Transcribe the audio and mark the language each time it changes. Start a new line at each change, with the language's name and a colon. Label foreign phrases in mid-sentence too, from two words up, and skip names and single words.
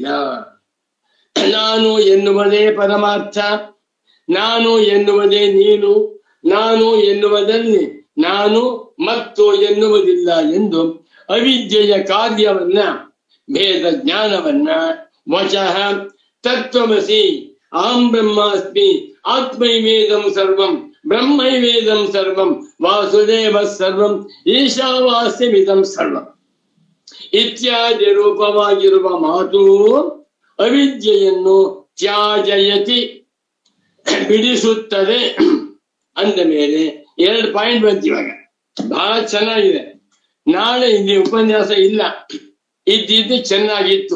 Kannada: ನಾನು ಎನ್ನುವುದೇ ಪರಮಾರ್ಥ, ನಾನು ಎನ್ನುವುದೇ ನೀನು, ನಾನು ಎನ್ನುವುದಲ್ಲಿ ನಾನು ಮತ್ತು ಎನ್ನುವುದಿಲ್ಲ ಎಂದು ಅವಿದ್ಯೆಯ ಕಾರ್ಯವನ್ನ, ಭೇದ ಜ್ಞಾನವನ್ನ ವಚಃ
Sanskrit: ತತ್ವಮಸಿ ಅಹಂ ಬ್ರಹ್ಮಾಸ್ಮಿ ಆತ್ಮೈವೇದಂ ಸರ್ವಂ ಬ್ರಹ್ಮೈವೇದಂ ಸರ್ವಂ ವಾಸುದೇವ ಸರ್ವಂ ಈಶಾವಾಸ್ಯಮಿದಂ ಸರ್ವಂ ಇತ್ಯಾದಿ
Kannada: ರೂಪವಾಗಿರುವ ಮಾತು ಅವಿದ್ಯೆಯನ್ನು ತ್ಯಾಜಯತಿ ಬಿಡಿಸುತ್ತದೆ ಅಂದ ಮೇಲೆ 2 ಪಾಯಿಂಟ್ ಬಂತಿವಾಗ ಬಹಳ ಚೆನ್ನಾಗಿದೆ. ನಾಳೆ ಇಲ್ಲಿ ಉಪನ್ಯಾಸ ಇಲ್ಲ, ಇದ್ದಿದ್ದು ಚೆನ್ನಾಗಿತ್ತು.